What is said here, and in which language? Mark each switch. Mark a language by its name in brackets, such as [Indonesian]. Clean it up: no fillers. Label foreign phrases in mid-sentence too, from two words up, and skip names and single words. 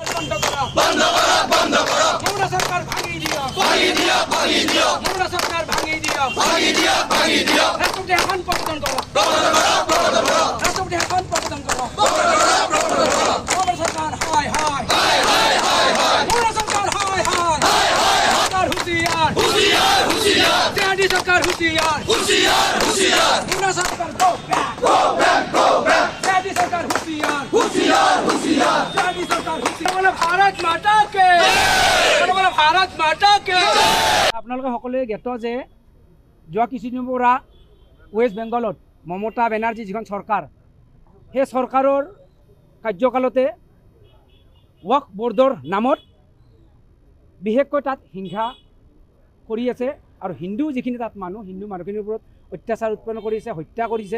[Assamese] মমতা চৰকাৰ ভাঙিয়ে দিয়ক মমতা চৰকাৰ ভাঙিয়ে দিয়ক ৰাষ্ট্ৰপতি এখন প্ৰৱৰ্তন কৰক ৰাষ্ট্ৰপতি এখন প্ৰৱৰ্তন কৰক মমতা চৰকাৰ হায় হায় মমতা চৰকাৰ হায় হায় [Bangla] সরকার হুঁশিয়ার টিআরডি সরকার হুঁশিয়ার মমতা সরকার [English] go back [Bangla] টিআরডি সরকার হুঁশিয়ার টিআরডি সরকার হুঁশিয়ার বলে ভারত মাতা কে বলে ভারত মাতা কে। [Assamese] আপোনালোকে সকলোৱে জ্ঞাত যে যোৱা কিছুদিনৰ পৰা ৱেষ্ট বেংগলত মমতা বেনাৰ্জী যিখন চৰকাৰ সেই চৰকাৰৰ কাৰ্যকালতে ৱক্ফ বৰ্ডৰ নামত বিশেষকৈ তাত হিংসা কৰি আছে আৰু হিন্দু যিখিনি তাত হিন্দু মানুহখিনিৰ ওপৰত অত্যাচাৰ উৎপন্ন কৰিছে, হত্যা কৰিছে।